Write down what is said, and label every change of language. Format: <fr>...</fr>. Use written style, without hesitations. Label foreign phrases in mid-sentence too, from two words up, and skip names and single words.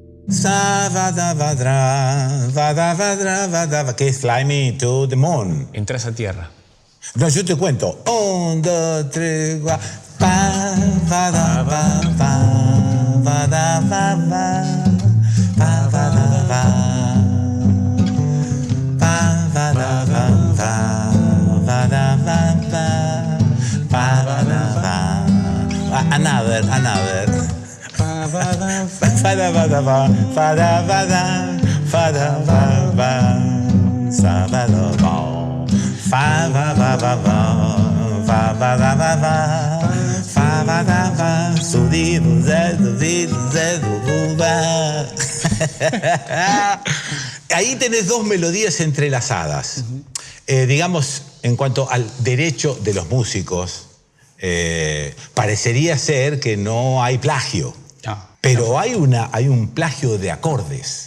<es>Sa va da va dra, que es Fly Me to the Moon. Entras a tierra. No, yo te cuento. 1, 2, 3, 4. Pa, va da va da va va. Pa, va da va. Pa, va da va va da va va. Pa, va da va. Another. Pa, va da va. Fa da va da va. Fa da va da. Fa da va va. Sa va da va. Fa va va va va, fa va va va va, fa va va va, su di du ze du va. Ahí tenés dos melodías entrelazadas. Digamos, en cuanto al derecho de los músicos, parecería ser que no hay plagio, pero hay un plagio de acordes.</es>